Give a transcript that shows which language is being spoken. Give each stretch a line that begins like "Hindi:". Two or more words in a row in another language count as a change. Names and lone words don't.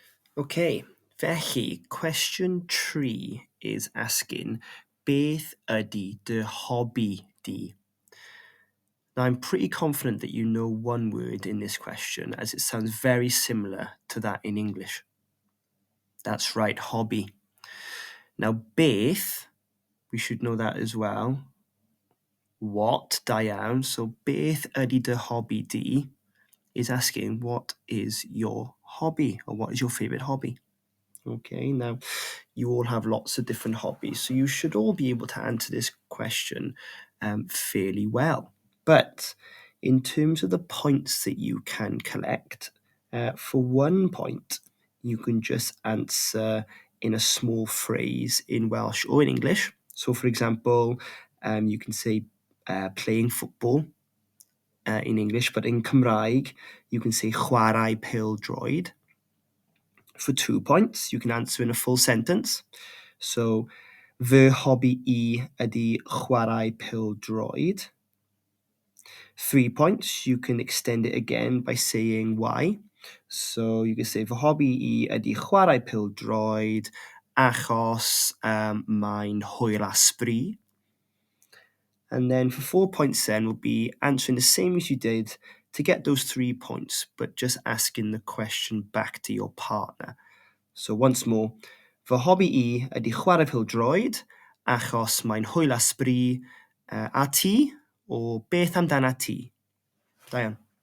English: Okay, felly, question 3 is asking,
Welsh: beth ydy dy hobi di?
English: Now, I'm pretty confident that you know one word in this question, as it sounds very similar to that in English. That's right, hobby. Now, beth, we should know that as well. What,
Welsh: da iawn.
English: So,
Welsh: beth ydy dy hobi di
English: is asking, what is your hobby, or what is your favourite hobby? Okay, now you all have lots of different hobbies, so you should all be able to answer this question fairly well. But in terms of the points that you can collect, for 1 point, you can just answer in a small phrase in Welsh or in English. So, for example, you can say playing football in English, but in Cymraeg, you can say
Welsh: chwarae pêl-droed.
English: For 2 points, you can answer in a full sentence. So,
Welsh: fy hobi I ydy chwarae pêl-droed.
English: 3 points, you can extend it again by saying why. So, you can say,
Welsh: fy hobi I ydy chwarae pêl-droed achos mae'n hwyl a sbri.
English: And then for 4 points then will be answering the same as you did to get those 3 points, but just asking the question back to your partner. So once more,
Welsh: fy hobi I ydy chwarae pêl-droed achos mae'n hwyl a sbri, a ti, o beth amdana ti? Da iawn.